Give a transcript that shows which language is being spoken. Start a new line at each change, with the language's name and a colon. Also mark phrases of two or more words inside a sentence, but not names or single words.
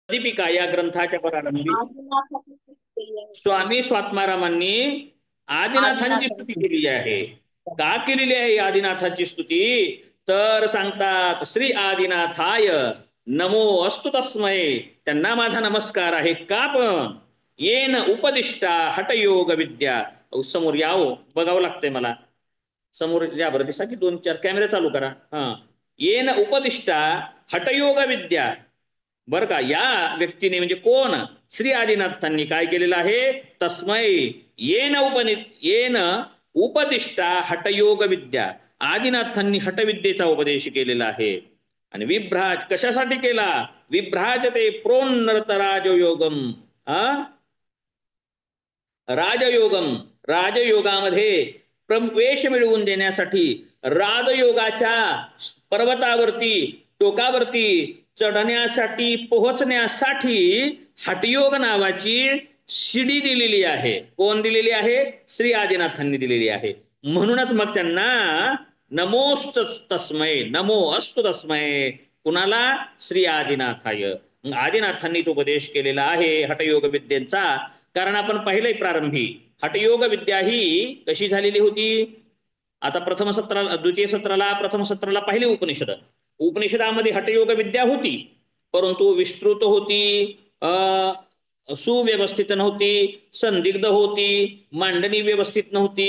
Marathi: दीपिका या ग्रंथाच्या प्रारंभी स्वामी स्वात्मारामांनी आदिनाथांची स्तुती आदिनाथांची. केलेली आहे. का केलेली आहे आदिनाथाची स्तुती? तर सांगतात
Sanskrit: श्री आदिनाथाय नमो अस्तु तस्मै.
Marathi: त्यांना माझा नमस्कार आहे. का पण
Sanskrit: येन उपदिष्टा हठयोग विद्या.
Marathi: समोर यावं बघावं लागतंय मला. समोर या बरं दिसा की 2-4 कॅमेरे चालू करा. हा.
Sanskrit: येन उपदिष्टा हठयोग विद्या.
Marathi: बरं का, या व्यक्तीने म्हणजे कोण? श्री आदिनाथांनी काय केलेलं आहे?
Sanskrit: तस्मै येन उपदिष्टा हठयोग विद्या.
Marathi: आदिनाथांनी हठविद्येचा उपदेश केलेला आहे. आणि विभ्राज कशासाठी केला?
Sanskrit: विभ्राजते प्रोन्नत राजयोगम.
Marathi: राजयोगम, राजयोगामध्ये प्रवेश मिळवून देण्यासाठी, राजयोगाच्या पर्वतावरती टोकावरती चढण्यासाठी पोहोचण्यासाठी हठयोग नावाची शिडी दिलेली आहे. कोण दिलेली आहे? श्री आदिनाथांनी दिलेली आहे. म्हणूनच मग त्यांना
Sanskrit: नमोस्त तस्मै, नमो अस्तु तस्मै.
Marathi: कुणाला? श्री आदिनाथाय. आदिनाथांनी तो उपदेश केलेला आहे हठयोग विद्येचा. कारण आपण पाहिलंय प्रारंभी हठयोग विद्या ही कशी झालेली होती. आता प्रथम सत्राला, द्वितीय सत्राला, प्रथम सत्राला पाहिले उपनिषद. उपनिषदामध्ये हठयोग विद्या होती, परंतु विस्तृत होती, सुव्यवस्थित नव्हती, संदिग्ध होती, मांडणी व्यवस्थित नव्हती.